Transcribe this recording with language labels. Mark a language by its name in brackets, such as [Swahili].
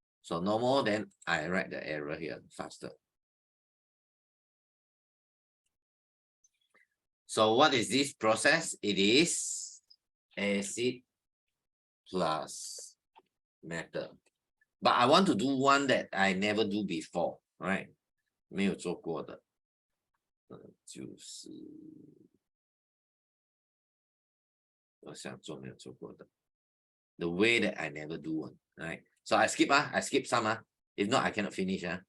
[English] So no more, then I write the error here faster. So what is this process? It is acid plus metal. But I want to do one that I never do before, right? [Chinese] 没有做过的，就是我想做没有做过的。 [English] The way that I never do one, right? So I skip some. If not, I cannot finish.